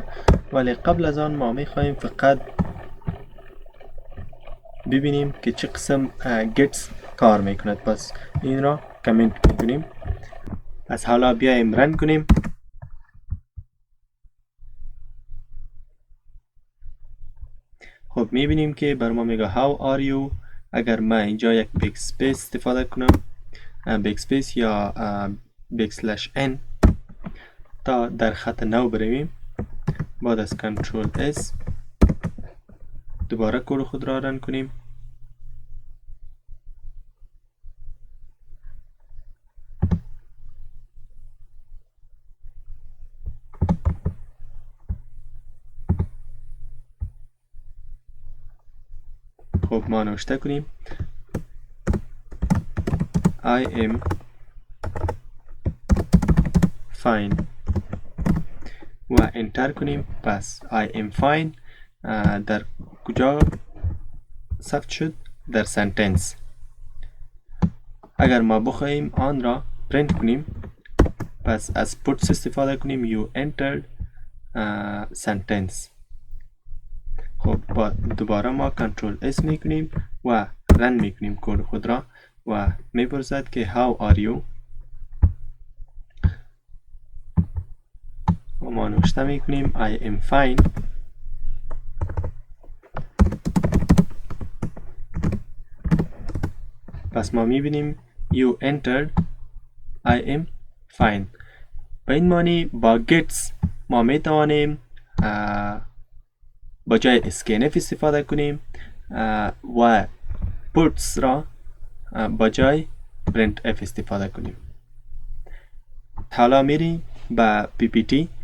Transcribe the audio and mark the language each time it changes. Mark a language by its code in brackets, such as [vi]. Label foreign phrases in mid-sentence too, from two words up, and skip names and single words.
[fa] ولی قبل از آن ما میخواهیم فقط ببینیم که چه قسم گتس کار میکند. پس این را کامنت میکنیم. پس حالا بیایم رن کنیم. خب میبینیم که بر ما میگه [en] how are you. [fa] اگر من اینجا یک [en] back space [fa] استفاده کنم، بیگ سپیس یا [en] back slash [fa] n تا در خط نو برویم، بعد از کنترل اس دوباره کد خود را رن کنیم. خب ما نوشته کنیم [en] I am fine [fa] و انتر کنیم. پس [en] I am fine [fa] در کجا ثبت شد؟ در سنتنس. اگر ما بخواهیم آن را پرینت کنیم، پس از پوتس استفاده کنیم [en] you entered sentence. [fa] خب دوباره ما کنترل اس میکنیم و رن میکنیم کد خود را و میپرسد که [en] how are you [fa] و ما نوشته میکنیم [en] I am fine. [fa] پس ما میبینیم [en] you entered I am fine. [fa] به این معنی با gets ما میتوانیم با جای اسکنف استفاده کنیم و puts را با جای printf استفاده کنیم. حالا میریم به PPT.